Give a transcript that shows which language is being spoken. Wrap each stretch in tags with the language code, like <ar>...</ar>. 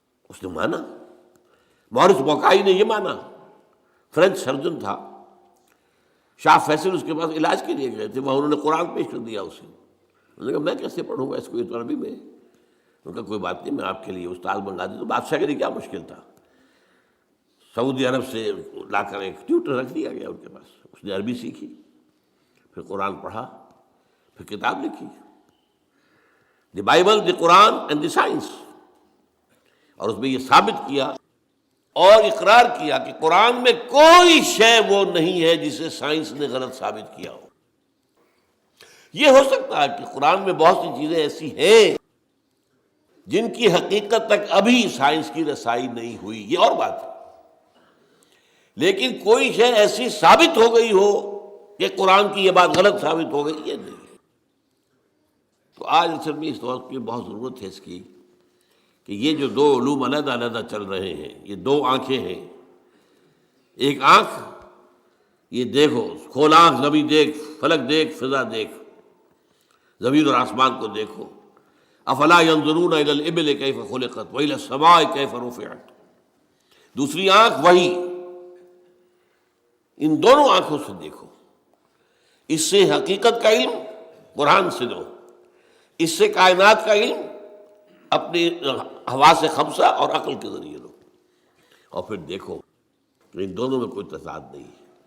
<ur>اس نے مانا. مورس بوکائی نے یہ مانا، فرینچ سرجن تھا، شاہ فیصل اس کے پاس علاج کے لیے گئے تھے، وہاں انہوں نے قرآن پیش کر دیا اسے. انہوں نے کہا میں کیسے پڑھوں گا اس کو، یہ تو عربی میں. انہوں نے کہا کوئی بات نہیں، میں آپ کے لیے استاد منگا دوں. تو بادشاہ کے لیے کیا مشکل تھا، سعودی عرب سے لا کر ایک ٹیوٹر رکھ دیا گیا ان کے پاس. اس نے عربی سیکھی، پھر قرآن پڑھا، پھر کتاب لکھی، the Bible, the Quran and the science. اور اس میں یہ ثابت کیا اور اقرار کیا کہ قرآن میں کوئی شے وہ نہیں ہے جسے سائنس نے غلط ثابت کیا ہو. یہ ہو سکتا ہے کہ قرآن میں بہت سی چیزیں ایسی ہیں جن کی حقیقت تک ابھی سائنس کی رسائی نہیں ہوئی، یہ اور بات ہے. لیکن کوئی شے ایسی ثابت ہو گئی ہو کہ قرآن کی یہ بات غلط ثابت ہو گئی، یہ نہیں. تو آج اصل میں اس وقت کی بہت ضرورت ہے اس کی کہ یہ جو دو علوم علیحدہ علیحدہ چل رہے ہیں، یہ دو آنکھیں ہیں. ایک آنکھ یہ دیکھو، کھول آنکھ، زمین دیکھ، فلک دیکھ، فضا دیکھ، زمین اور آسمان کو دیکھو.</ur> <ar>افلا ينظرون الى الابل كيف خلقت والى السماء كيف رفعت.</ar> <ur>دوسری آنکھ وہی. ان دونوں آنکھوں سے دیکھو. اس سے حقیقت کا علم قرآن سے لو، اس سے کائنات کا علم اپنی حواس خمسہ اور عقل کے ذریعے لو، اور پھر دیکھو کہ ان دونوں میں کوئی تضاد نہیں ہے.</ur>